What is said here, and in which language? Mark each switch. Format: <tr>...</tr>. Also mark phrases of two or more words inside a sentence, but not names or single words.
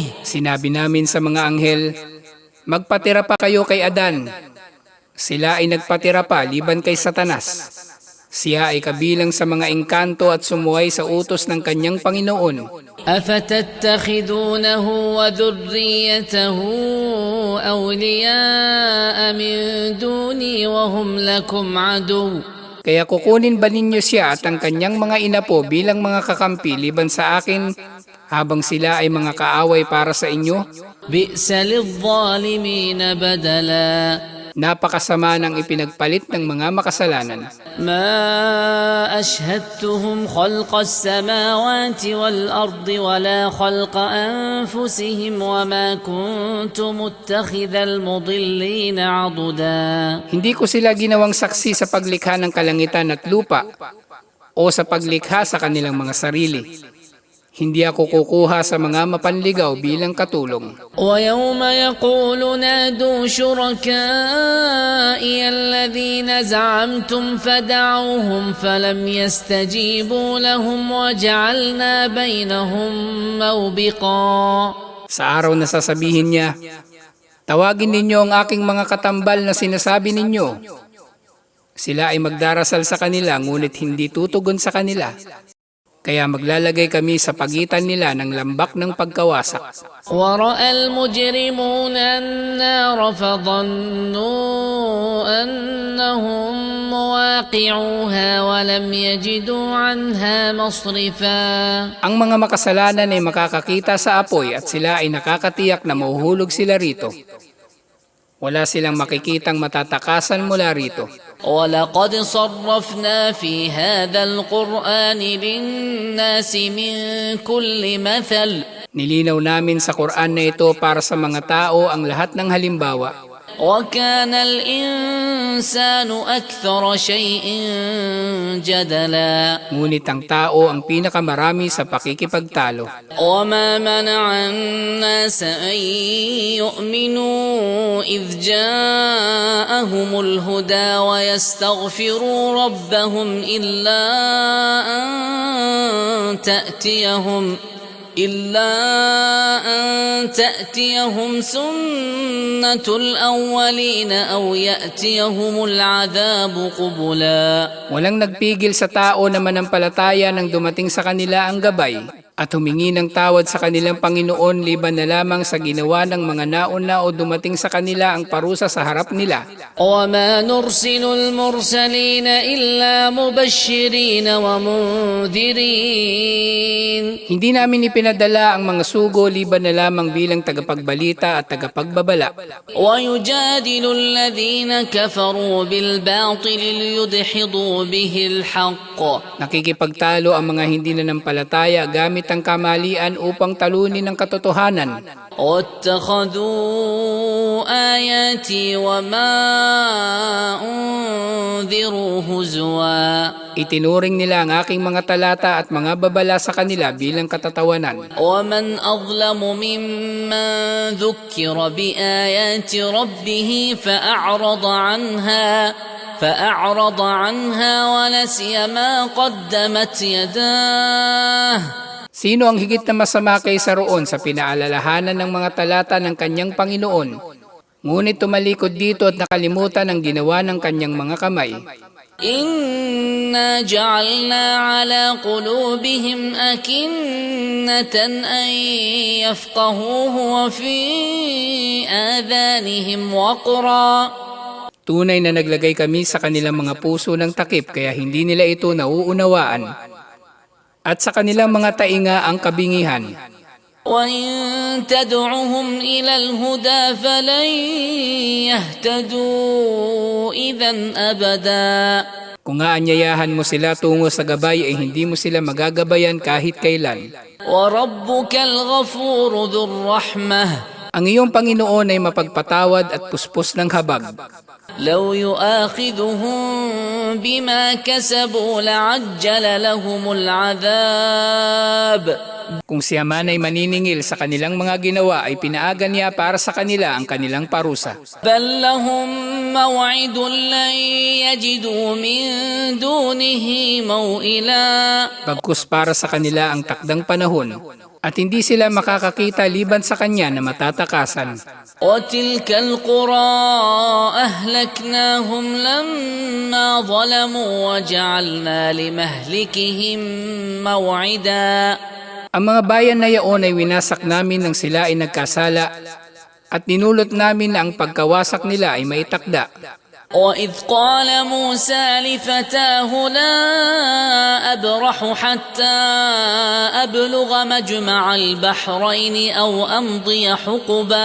<tl>Sinabi namin sa mga anghel, magpatira pa kayo kay Adan. Sila ay nagpatira pa liban kay Satanas. Siya ay kabilang sa mga engkanto at sumuway sa utos ng kanyang Panginoon.</tl> <ar>أفتتخذونه وذريته أولياء من دوني وهم لكم عدو.</ar> <tl>Kaya kukunin ba ninyo siya at ang kanyang mga inapo bilang mga kakampi liban sa akin habang sila ay mga kaaway para sa inyo?</tl> <ar>بئس للظالمين بدلا</ar> <tl>Napakasama ng ipinagpalit ng mga makasalanan.</tl> <ar>ما أشهدتهم خلق السماوات والأرض ولا خلق أنفسهم وما كنت متخذ المضلين عضدا.</ar> <tl>Hindi ko sila ginawang saksi sa paglikha ng kalangitan at lupa o sa paglikha sa kanilang mga sarili. Hindi ako kukuha sa mga mapanligaw bilang katulong.</tl> <ar>ويوم يقول نادوا شركائي الذين زعمتم فدعوهم فلم يستجيبوا لهم وجعلنا بينهم موبقا.</ar> <tl>Sa araw na sasabihin niya, tawagin ninyo ang aking mga katambal na sinasabi ninyo. Sila ay magdarasal sa kanila ngunit hindi tutugon sa kanila. Kaya maglalagay kami sa pagitan nila ng lambak ng pagkawasak.</tl> <ar>ورأى المجرمون النار فظنوا أنهم مواقعوها ولم يجدوا عنها مصرفا.</ar> <tl>Ang mga makasalanan ay makakakita sa apoy at sila ay nakakatiyak na mahuhulog sila rito. Wala silang makikitang matatakasan mula rito.</tl> <ar>ولقد صرفنا في هذا القرآن للناس من كل مثل.</ar> <tl>Nilinaw namin sa Quran na ito para sa mga tao ang lahat ng halimbawa.</tl> <ar>وكان الإنسان أكثر شيء جدلا.</ar> <tl>Ngunit ang tao ang pinakamarami sa pakikipagtalo.</tl> <ar>وما منع الناس أن يؤمنوا إذ جاءهم الهدى ويستغفروا ربهم إلا أن تأتيهم سنة الأولين أو يأتيهم العذاب قبلا.</ar> <tl>Walang nagpigil sa tao na manampalataya nang dumating sa kanila ang gabay at humingi ng tawad sa kanilang Panginoon liban na lamang sa ginawa ng mga nauna o dumating sa kanila ang parusa sa harap nila.</tl> <ar>وما نرسل المرسلين إلا مبشرين ومنذرين.</ar> <tl>Hindi namin ipinadala ang mga sugo liban na lamang bilang tagapagbalita at tagapagbabala.</tl> <ar>ويجادل الذين كفروا بالباطل ليدحضوا به الحق.</ar> <tl>Nakikipagtalo ang mga hindi nanampalataya gamit ang kamalian upang talunin ang katotohanan.</tl> <ar>واتخذوا آياتي وما أنذروا هزوا.</ar> <tl>Itinuring nila ang aking mga talata at mga babala sa kanila bilang katatawanan.</tl> <ar>ومن أظلم ممن ذكر بآيات ربه فأعرض عنها ونسي ما قدمت يداه.</ar> <tl>Sino ang higit na masama kaysa roon sa pinaalalahanan ng mga talata ng kanyang Panginoon, ngunit tumalikod dito at nakalimutan ang ginawa ng kanyang mga kamay?</tl> <ar>إنا جعلنا على قلوبهم أكنة أن يفقهوه وفي آذانهم وقرا.</ar> <tl>Tunay na naglagay kami sa kanilang mga puso ng takip kaya hindi nila ito nauunawaan. At sa kanilang mga tainga ang kabingihan.</tl> <ar>وإن تدعهم إلى الهدى فلن يهتدوا إذا أبدا.</ar> <tl>Kung aanyayahan mo sila tungo sa gabay ay hindi mo sila magagabayan kahit kailan.</tl> <ar>وربك الغفور ذو الرحمة.</ar> <tl>Ang iyong Panginoon ay mapagpatawad at puspos ng habag.</tl> <ar>لو يؤاخذهم بما كسبوا لعجل لهم العذاب</ar> <tl>Kung siya man ay maniningil sa kanilang mga ginawa ay pinaaga niya para sa kanila ang kanilang parusa.</tl> <ar>بل لهم موعد لن يجدوا من دونه موئلا</ar> <tl>Bagkus para sa kanila ang takdang panahon at hindi sila makakakita liban sa kanya na matatakasan.</tl> <ar>وتلك القرى أهلكناهم لما ظلموا وجعلنا لمهلكهم موعدا</ar> <tl>Ang mga bayan na yaon ay winasak namin nang sila ay nagkasala at ninulot namin na ang pagkawasak nila ay maitakda.</tl> <ar>وإذ قال موسى لفتاه لا أبرح حتى أبلغ مجمع البحرين أو أمضي حقبا</ar>